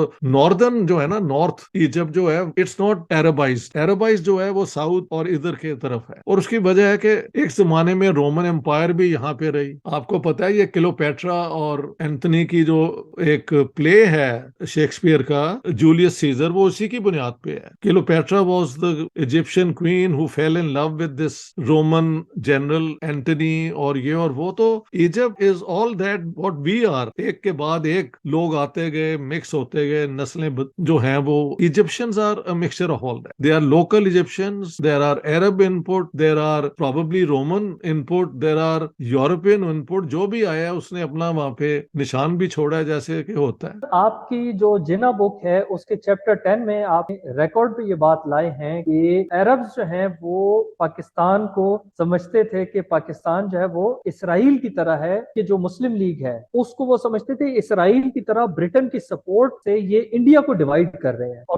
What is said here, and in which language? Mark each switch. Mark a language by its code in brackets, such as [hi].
[ur] تو ناردرن جو ہے نا, نارتھ ایجپٹ جو ہے, [en] It's not Arabized. [ur] عربائزڈ جو ہے وہ ساؤتھ اور ادھر کے طرف ہے, اور اس کی وجہ ہے کہ ایک زمانے میں رومن امپائر بھی یہاں پہ رہی. آپ کو پتا ہے یہ کلیوپیٹرا اور اینتھنی کی جو ایک پلے ہے شیکسپیئر کا, جولیس سیزر, وہ اسی کی بنیاد پہ ہے. [en] Cleopatra was the Egyptian queen who fell in love with this Roman general Antony, [ur] اور یہ اور وہ. [en] تو Egypt is all that what we are. [ur] ایک کے بعد ایک لوگ آتے گئے, مکس ہوتے گئے, نسلیں جو ہیں وہ [en] Egyptians are a mixture of all that. There are local Egyptians, there are Arab input, there are probably Roman input, there are European input. [ur] جو بھی آیا ہے اس نے اپنا وہاں پہ نشان بھی چھوڑا ہے, جیسے کہ ہوتا ہے. آپ کی جو جنا بک ہے اس کے چیپٹر 10 میں آپ ریکارڈ پہ یہ بات لائے ہیں کہ عربز جو ہیں وہ پاکستان کو سمجھتے تھے کہ پاکستان جو ہے وہ اسرائیل کی طرح ہے, کہ جو مسلم لیگ ہے اس کو وہ سمجھتے تھے اسرائیل کی طرح برٹن کی سپورٹ سے یہ انڈیا کو ڈیوائیڈ کر رہے ہیں.